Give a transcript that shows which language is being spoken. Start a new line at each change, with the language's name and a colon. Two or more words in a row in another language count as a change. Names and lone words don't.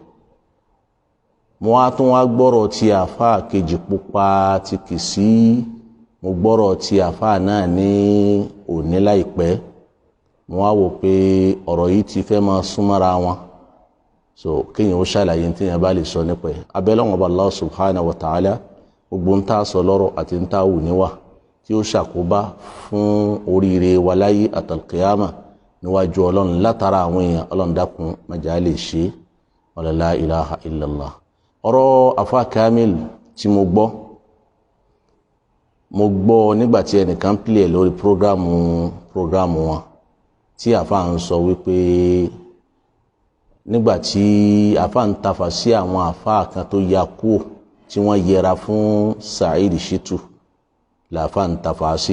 Yoruba: Mo wá tún wá gbọ́rọ̀ ti àfáà kejì Pupa ti Kishi, mo gbọ́rọ̀ ti àfáà náà ní òní láìpẹ́. Mo wá wò pé ọ̀rọ̀ yìí ti fẹ́ máa súnmọ́ra wọn, so kéèyàn ó ṣàlàyé tí èèyàn bá lè sọ nípa ẹ̀. Abẹ́lọ́wọ̀n ọba
Arabic: الله سبحانه وتعالى
Yoruba: gbogbo ń tà sọ lọ́rọ̀ àti ń tà wù níwà tí ó ṣàkóbá fún oríire wa láyé àtàlùkìyàmà níwájú Ọlọ́run látara àwọn èèyàn, Ọlọ́run dákun má jẹ́ á lè ṣe wala
Arabic: لا إله إلا الله.
Yoruba: Ọ̀rọ̀ àfáà Kaamil tí mo gbọ́ nígbà tí ẹnìkan pìlẹ̀ lórí prógrámù wọn tí àfáà ń sọ wípé nígbà tí àfáà ń tafà sí àwọn àfáà kan tó ya kúò tí wọ́n yẹra fún Saheed Shittu làfáà ń tafà sí.